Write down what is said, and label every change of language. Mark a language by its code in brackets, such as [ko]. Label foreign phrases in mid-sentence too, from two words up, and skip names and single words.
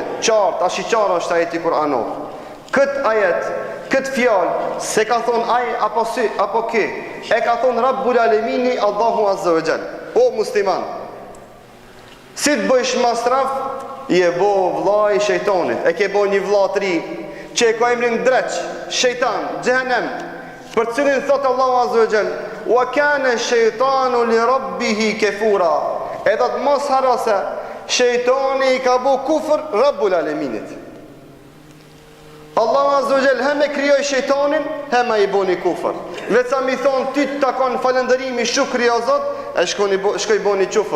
[sq] Qartë, qartë është ajeti kuranor. Këtë ajet, këtë fjalë, se ka thonë ai apo si apo kë, e ka thonë Rabbul Alemini, [ar] الله عز وجل. [sq] O musliman, si të bëjsh masraf, i e bo vlla i shejtanit. E ke bo një vlla të ri që e ka emrin dreq, shejtan, xhehenem, për cilin thot [ar] الله عز وجل: "وَكَانَ الشَّيْطَانُ لِرَبِّهِ كَفُورًا." [sq] Edhe të mos harose, shejtani i ka bo kufër Rabbul Aleminit. [ar] الله عز وجل [sq] hem e krijoi shejtanin, hem ai boni kufër. Veça mi thon ty të takon falënderimi, shukri o Zot, e shkoj boni kufër.